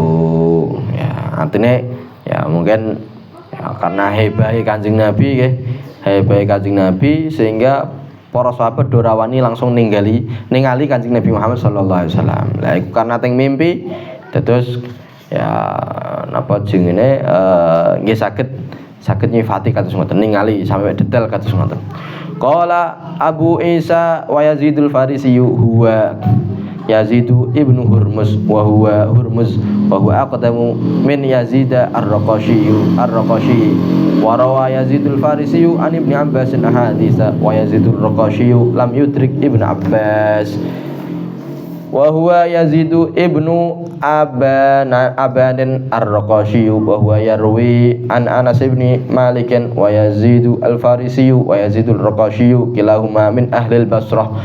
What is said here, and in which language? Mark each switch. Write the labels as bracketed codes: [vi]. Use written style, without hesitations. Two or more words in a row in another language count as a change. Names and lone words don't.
[jv] Ya, artinya ya mungkin ya, karena hebahe Kanjeng Nabi sehingga para sahabat dorawani langsung ningali Kanjeng Nabi Muhammad [ar] صلى الله عليه وسلم. [jv] Lah iku karena teng mimpi terus ya napa jenenge nggih saged nyifati kados ngoten ningali sampai detail kados ngoten. [ar] قال أبو عيسى ويزيد الفارسي هو يزيد بن هرمز وهو أقدم من يزيد الرقاشي وروى يزيد الفارسي عن ابن عباس أحاديث ويزيد الرقاشي لم يدرك ابن عباس وهو يزيد بن أبان الرقاشي وهو يروي عن أنس بن مالك ويزيد الفارسي ويزيد الرقاشي كلاهما من أهل البصرة